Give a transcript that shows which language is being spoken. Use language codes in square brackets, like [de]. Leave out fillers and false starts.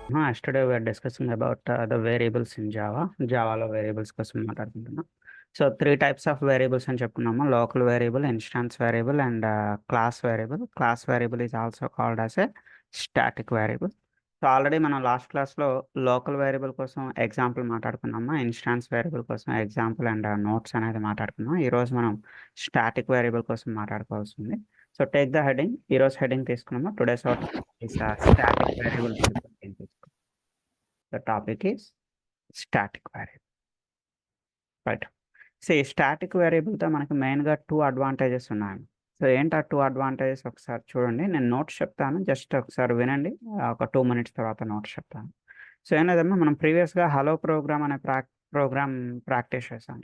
[en] Yesterday we are discussing about the variables in Java. [te] Java variables కోసం మాట్లాడుకుంటున్నాం. [en] So three types of variables [te] అని చెప్పుకున్నాము: [en] local variable, instance variable, and class variable. Class variable is also called as a static variable. [te] So already మనం last క్లాస్లో local variable కోసం example మాట్లాడుకున్నాము, instance variable కోసం example and notes అనేది మాట్లాడుకున్నాం. ఈరోజు మనం స్టాటిక్ వేరియబుల్ కోసం మాట్లాడుకోవాల్సి ఉంది. So [en] Take the heading. [te] ఈరోజు హెడింగ్ తీసుకున్నాము. [en] Today's is a static variable. The topic is static variable. Right. [te] See, static variable తో మనకి మెయిన్గా 2 అడ్వాంటేజెస్ ఉన్నాయి. సో ఏంటి ఆ 2 అడ్వాంటేజెస్ ఒకసారి చూడండి. నేను నోట్స్ చెప్తాను, జస్ట్ ఒకసారి వినండి. ఒక 2 minutes తర్వాత నోట్స్ చెప్తాను. సో ఏం లేదమ్మా, మనం ప్రీవియస్గా హలో ప్రోగ్రామ్ అనే ప్రోగ్రామ్ ప్రాక్టీస్ చేసాం.